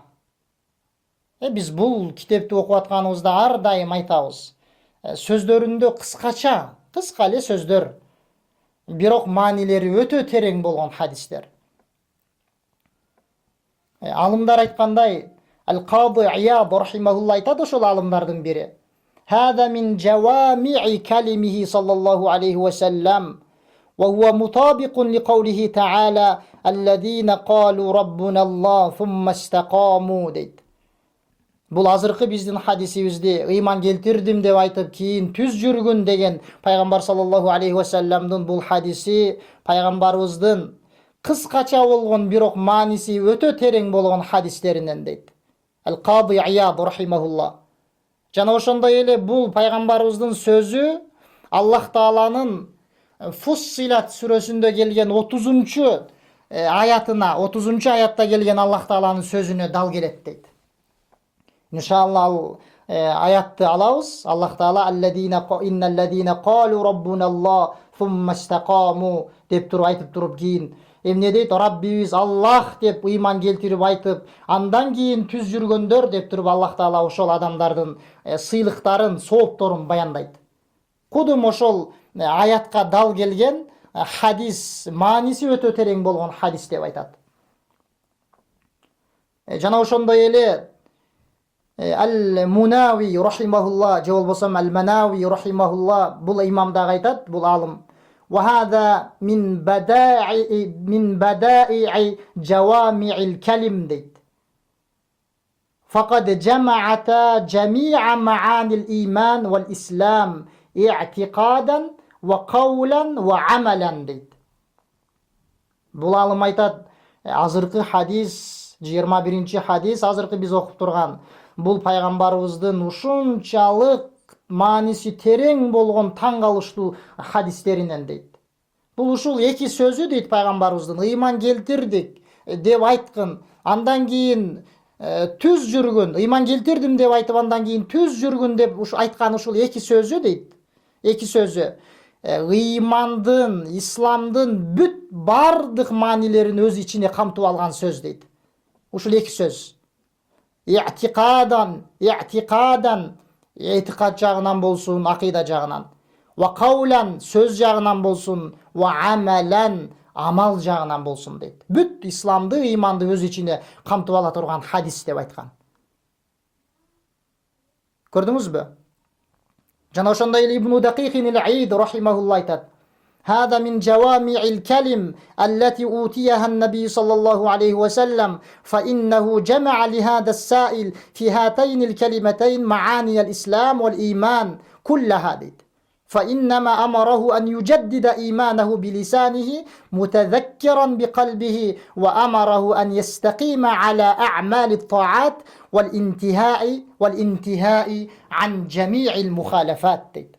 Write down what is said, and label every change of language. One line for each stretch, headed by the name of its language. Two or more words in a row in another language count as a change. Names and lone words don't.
Kyrgyz: Биз бул китепти окуп атканыбызда ар дайым айтабыз. Сөздөрүндө кыска эле сөздөр, бирок маанилери өтө терең болгон хадистер. Алымдар айткандай, Ал-Кади Ияд рахимахулла айтат, ошол алымдардын бири.
Arabic: هذا من جوامع كلمه صلى الله عليه وسلم وهو مطابق لقوله تعالى الذين قالوا ربنا الله ثم استقاموا дейт.
Kyrgyz: Бұл азыркы биздин хадисибизде ыйман келтирдим деп айтып кийин түз жүргүн деген пайгамбар
Arabic: صلى الله عليه
Kyrgyz: вассаламдын бул хадиси пайгамбарыбыздын кыскача болгон бирок мааниси өтө терең болгон хадистеринен дейт. Ал-Кади Ияд рахимахулла. Жана ошондой эле бул пайгамбарыбыздын сөзү Аллах Тааланын Фуссилат сүрөсүндө келген 30-чу аятына, 30-чу аятта келген Аллах Тааланын сөзүнө дал келет дейт. İnşallah al ayatты алабыз. Аллах Таала
Arabic: إن الذين قالوا ربنا الله ثم استقاموا
Kyrgyz: деп туруп айтып туруп кийин эмне дейт? Раббибиз Аллах деп ыйман келтирип айтып, андан кийин түз жүргөндөр деп туруп Аллах Таала ошол адамдардын сыйлыктарын, соопторун баяндайт. Кудум ошол аятка дал келген хадис мааниси өтө терең болгон хадис деп айтат. Жана ошондой эле Al-Munawi rahimahullah же болбосом Al-Manawi rahimahullah бул имам дагы айтат, бул алым.
Arabic: وهذا من بدائع جوامع الكلم дейт. فقد جمع جميع معاني الإيمان والإسلام اعتقادا وقولا وعملا дейт.
Kyrgyz: Бул алым айтат, азыркы хадис, 21-чи хадис, азыркы биз окуп турган бул пайгамбарыбыздын ушунчалык мааниси терең болгон таң калыштуу хадистеринен дейт. Бул ушул эки сөзү дейт пайгамбарыбыздын ыйман келтирдик деп айткан, андан кийин түз жүргөн, ыйман келтирдим деп айтып андан кийин түз жүргөн деп айткан ушул эки сөзү дейт. Эки сөзү ыймандын, исламдын бүт бардык маанилерин өз ичине камтып алган сөз дейт. Ушул эки сөз. Итикадан, этикад жагынан болсун, акида жагынан.
Arabic: وقولا,
Kyrgyz: сөз жагынан болсун,
Arabic: وعملا,
Kyrgyz: амал жагынан болсун дейт. Бүт исламды, ыйманды өз ичине камтып ала турган хадис деп айткан. Көрдүңүзбү? Жана ошондой эле Ибн Дакикин ал-Ид рахимахулла айтат.
Arabic: هذا من جوامع الكلم التي أوتيها النبي صلى الله عليه وسلم فإنه جمع لهذا السائل في هاتين الكلمتين معاني الإسلام والإيمان كلها فإنما أمره أن يجدد إيمانه بلسانه متذكرا بقلبه وأمره أن يستقيم على أعمال الطاعات والانتهاء عن جميع المخالفات.